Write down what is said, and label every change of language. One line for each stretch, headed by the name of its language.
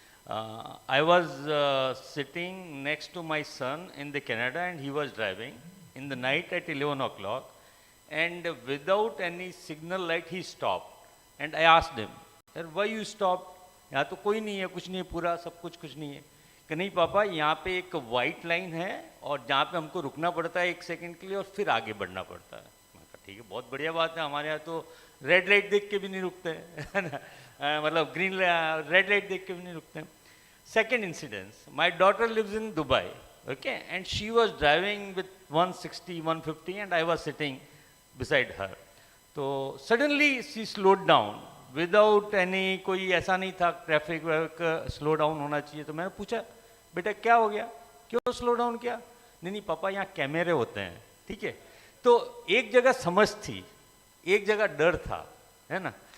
English: I was sitting next to my son in the Canada, and he was driving in the night at 11 o'clock, and without any signal light he stopped, and I asked him, why you stopped?
Hindi: यहाँ तो कोई नहीं है, कुछ नहीं है, पूरा सब कुछ नहीं है. कि नहीं पापा, यहाँ पे एक वाइट लाइन है और जहाँ पे हमको रुकना पड़ता है 1 सेकंड के लिए और फिर आगे बढ़ना पड़ता है. मैं कहा ठीक है, बहुत बढ़िया बात है. हमारे यहाँ तो रेड लाइट देख के भी नहीं रुकते है ना, मतलब रेड लाइट देख के भी नहीं रुकते हैं.
English: Second incident, my daughter lives in Dubai, okay, and she was driving with 160, 150, and I was sitting beside her. So suddenly she slowed down without any,
Hindi: कोई ऐसा नहीं था ट्रैफिक स्लो डाउन होना चाहिए. तो मैंने पूछा, बेटा क्या हो गया, क्यों स्लो डाउन किया? नहीं पापा, यहाँ कैमरे होते हैं. ठीक है, तो एक जगह समझ थी, एक जगह डर था, है ना.